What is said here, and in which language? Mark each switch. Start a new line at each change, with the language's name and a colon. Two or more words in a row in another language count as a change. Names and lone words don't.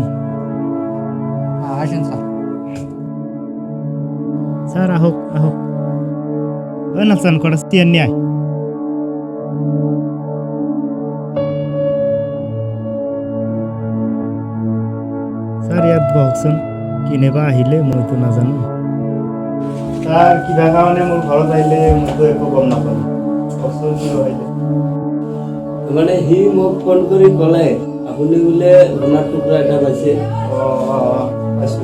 Bangla: আসেন স্যার।
Assamese: স্যার আহক আহক।
Bangla: ও নাচান করা স্টিয়ার নিয়ে আয়।
Assamese: স্যার ইয়াত বহকচোন, কিনেবা আহিলে মইতো নাজানো। স্যার কিবা কাৰণে মোৰ ঘৰত আহিলে মইতো একো গম নাপাওঁ। কওকচোন কিয় আহিলে? মানে সি মোক ফোন কৰি ক'লে আপুনি বোলে সোণাৰ টুকুৰা এটা পাইছে। পাইছোঁ।